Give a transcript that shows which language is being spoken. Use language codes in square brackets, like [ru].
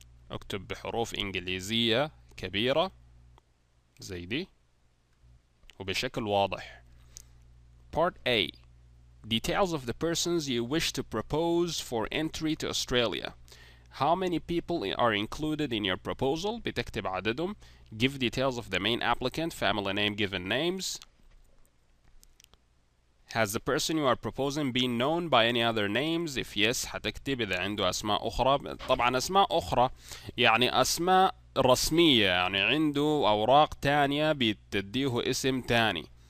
[ar] اكتب بحروف إنجليزية كبيرة زي دي وبشكل واضح. [en] Part A. Details of the persons you wish to propose for entry to Australia. How many people are included in your proposal? [ar] بتكتب عددهم. [en] Give details of the main applicant, family name, given names. Has the person you are proposing been known by any other names? If yes, [ar] حتكتب إذا عنده أسماء أخرى. طبعا أسماء أخرى يعني أسماء رسمية، يعني عنده أوراق تانية بتديه اسم تاني.